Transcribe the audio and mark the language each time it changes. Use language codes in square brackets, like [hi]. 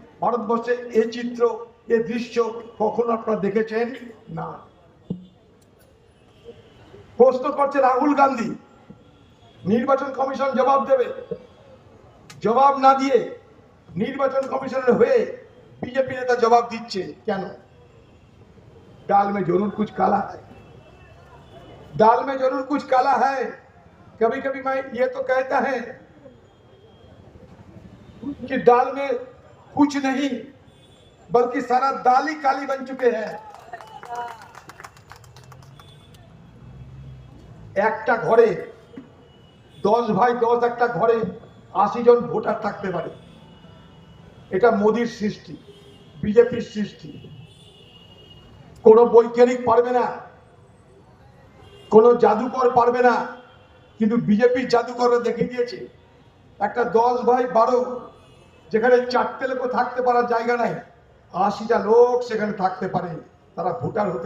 [bn] ভারতবর্ষে এই চিত্র, এই দৃশ্য কখনো আপনারা দেখেছেন না। প্রশ্ন করছে রাহুল গান্ধী, নির্বাচন কমিশন জবাব দেবে। জবাব না দিয়ে নির্বাচন কমিশনের হয়ে [hi] बीजेपी नेता जवाब दीजिए क्या? दाल में जरूर कुछ काला है, दाल में जरूर कुछ काला है। कभी कभी मैं ये तो कहता है कि दाल में कुछ नहीं बल्कि सारा दाल ही काली बन चुके हैं। [bn] একটা ঘরে 10 ভাই 10 একটা ঘরে 80 জন ভোটার থাকতে পারে। এটা মোদির সৃষ্টি, বিজেপির সৃষ্টি। কোনো বৈজ্ঞানিক পারবে না, কোনো জাদুকর পারবে না, কিন্তু বিজেপির জাদুকররা দেখিয়ে দিয়েছে একটা 10 ভাই 12 যেখানে 4টে লোক থাকতে পারার জায়গা নাই, 80টা লোক সেখানে থাকতে পারে, তারা ভোটার হতে